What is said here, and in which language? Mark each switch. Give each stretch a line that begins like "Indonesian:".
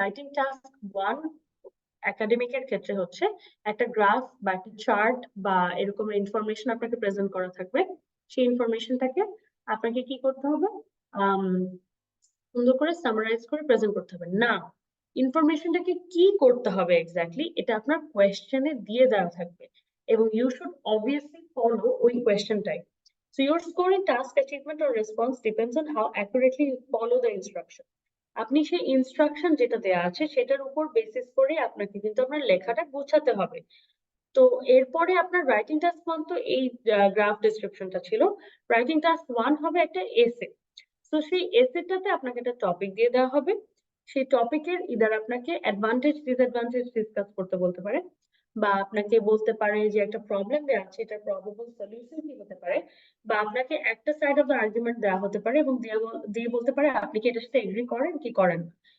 Bangla: Writing task 1 একাডেমিকের ক্ষেত্রে হচ্ছে একটা গ্রাফ বা একটা চার্ট বা এরকম ইনফরমেশন আপনাকে প্রেজেন্ট করা থাকবে, সেই ইনফরমেশনটাকে আপনাকে কি করতে হবে, সুন্দর করে সামারাইজ করে প্রেজেন্ট করতে হবে। না, ইনফরমেশনটাকে কি করতে হবে এক্স্যাক্টলি এটা আপনার কোয়েশ্চেনে দিয়ে দেওয়া থাকবে এবং
English: you should obviously follow
Bangla: ওই কোয়েশ্চেনটাই।
English: So your score in task achievement or response depends on how accurately you follow the instruction.
Bangla: আপনি সেই ইনস্ট্রাকশন যেটা দেওয়া আছে সেটার উপর বেসিস করে আপনাকে কিন্তু আপনার লেখাটা গোছাতে হবে। তো এরপরে আপনার রাইটিং টাস্ক 1 তো এই গ্রাফ ডেসক্রিপশনটা ছিল, রাইটিং টাস্ক 1 হবে একটা এসে। তো সেই এসেটাতে আপনাকে একটা টপিক দিয়ে দেওয়া হবে, সেই টপিকের ইদার আপনাকে অ্যাডভান্টেজ ডিসঅ্যাডভান্টেজ ডিসকাস করতে বলতে পারে, বা আপনাকে বলতে পারে যে একটা প্রবলেম দেওয়া আছে এটা প্রবাবল সলিউশন কি হতে পারে, বা আপনাকে একটা সাইড অফ দ্য আর্গুমেন্ট দেওয়া হতে পারে এবং দিয়ে বলতে পারে আপনি কি এটার সাথে এগ্রি করেন কি করেন না।